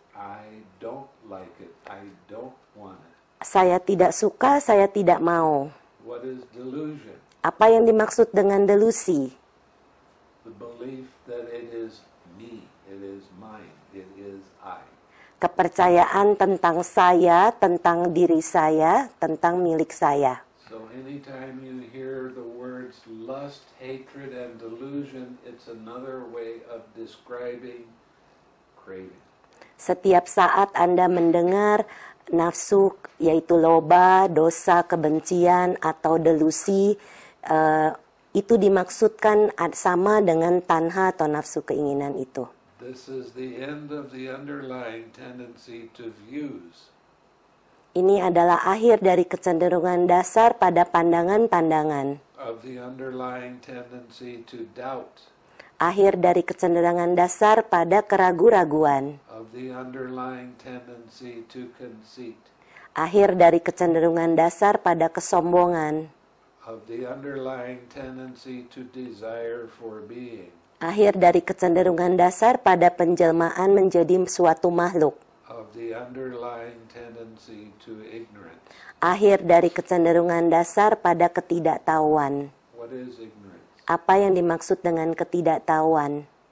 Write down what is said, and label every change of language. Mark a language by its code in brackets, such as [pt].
[en] I don't like it. I don't want it. [id] Saya tidak suka, saya tidak mau. [en] What is delusion? [id] Apa yang dimaksud dengan delusi? [en] The belief that it is me, it is mine, it is I. [id] Kepercayaan tentang saya, tentang diri saya, tentang milik saya. [en] So anytime you hear the words lust, hatred, and delusion, it's another way of describing craving. [id] Setiap saat Anda mendengar nafsu, yaitu loba, dosa, kebencian, atau delusi, itu dimaksudkan sama dengan tanha atau nafsu keinginan itu. [en] This is the end of the underlying tendency to views. [id] Ini adalah akhir dari kecenderungan dasar pada pandangan-pandangan. [en] Of the underlying tendency to doubt. [id] Akhir dari kecenderungan dasar pada keraguan-raguan. [en] Of the underlying tendency to conceit. [id] Akhir dari kecenderungan dasar pada kesombongan. [en] Of the underlying tendency to desire for being. [id] Akhir dari kecenderungan dasar pada penjelmaan menjadi suatu makhluk. [en] Of the underlying tendency to ignorance. [id] Akhir dari kecenderungan dasar pada ketidaktahuan. [en] What is ignorance? [id] Apa yang dimaksud dengan ketidaktahuan?